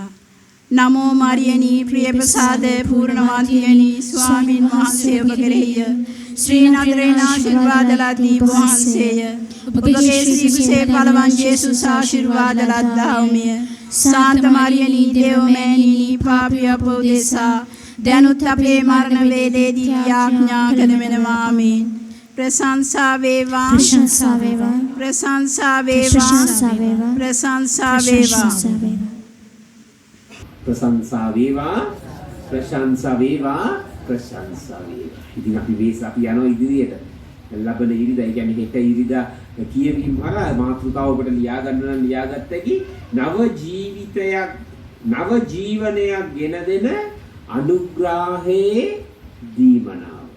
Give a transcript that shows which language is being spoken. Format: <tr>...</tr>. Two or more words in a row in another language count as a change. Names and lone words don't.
<si>නමෝ මරියනී ප්‍රිය ප්‍රසාද පූර්ණවන්තියනි ස්වාමින් වහන්සේ ඔබ කෙරෙහිය ශ්‍රී නගරේන ආශිර්වාද ලදී වහන්සේය. ඔබගේ සිකුසේ පළවන් ජේසුස් ආශිර්වාද ලද්දාවමිය. සාන්ත මරියනී දේව මෑණියනි පාපී අපෝදේසා දැනුත් අපේ මරණ වේලේදී යාඥා කරනවා ආමේන්. ප්‍රශංසා වේවා ප්‍රශංසා වේවා ප්‍රශංසා වේවා ප්‍රශංසා වේවා ප්‍රශංසා වේවා ප්‍රශංසා වේවා ප්‍රශංසා වේවා ප්‍රශංසා වේවා. ඉතින් අපි අපි යනවා ඉදිරියට. ලබන ඉරිදා ඒ කියන්නේ හෙට ඉරිදා කියවීම හරහා මාතෘකාව ඔබට ලියා ගන්න නම් ලියාගත්තකි නව ජීවිතයක් නව ජීවනයක් ගෙන දෙන අනුග්‍රහයේ දීමනාව.</si>